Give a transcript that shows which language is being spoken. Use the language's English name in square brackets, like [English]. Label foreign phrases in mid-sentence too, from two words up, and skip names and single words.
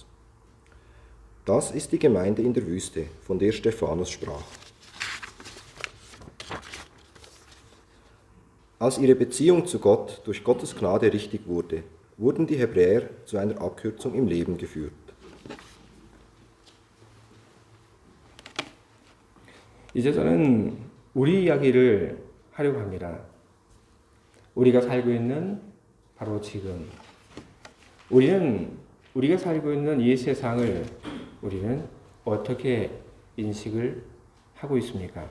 [German] Das ist die Gemeinde in der Wüste, von der Stephanus sprach. Als ihre Beziehung zu Gott durch Gottes Gnade richtig wurde, wurden die Hebräer zu einer Abkürzung im Leben geführt. [Korean] 이제 저는 우리 이야기를 하려고 합니다. 우리가 살고 있는 바로 지금 우리가 살고 있는 이 세상을 우리는 어떻게 인식을 하고 있습니까?